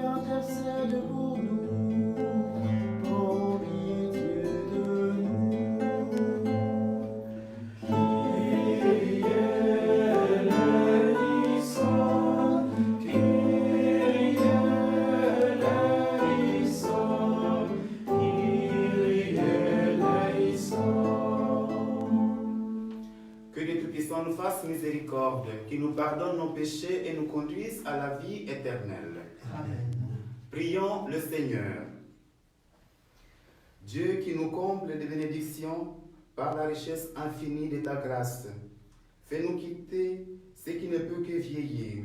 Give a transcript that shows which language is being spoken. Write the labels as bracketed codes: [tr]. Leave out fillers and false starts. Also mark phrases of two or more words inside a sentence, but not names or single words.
[fr] intercède pour nous, prends pitié de nous. [el] Kyrie eleison, Kyrie eleison, Kyrie eleison. [fr] Que le Tout-Puissant nous fasse miséricorde, qu'il nous pardonne nos péchés et nous conduise à la vie éternelle. Amen. Prions le Seigneur. Dieu qui nous comble de bénédictions par la richesse infinie de ta grâce, fais-nous quitter ce qui ne peut que vieillir.